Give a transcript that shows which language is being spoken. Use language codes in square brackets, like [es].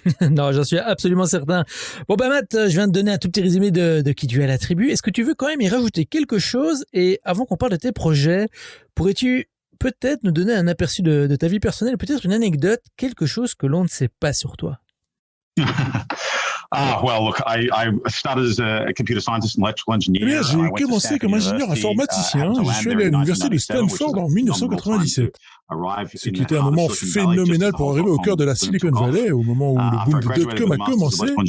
[fr] Non, j'en suis absolument certain. Bon Matt, je viens de donner un tout petit résumé de qui tu es à la tribu. Est-ce que tu veux quand même y rajouter quelque chose? Et avant qu'on parle de tes projets, pourrais-tu peut-être nous donner un aperçu de ta vie personnelle, peut-être une anecdote, quelque chose que l'on ne sait pas sur toi? [en] Well, look, I started as a computer scientist and electrical engineer. [fr] Eh bien, j'ai commencé comme ingénieur informaticien. Je suis allé à l'université de Stanford en 1997. Ce qui était un moment phénoménal pour arriver au cœur de la Silicon Valley, au moment où le boom du dot-com a commencé.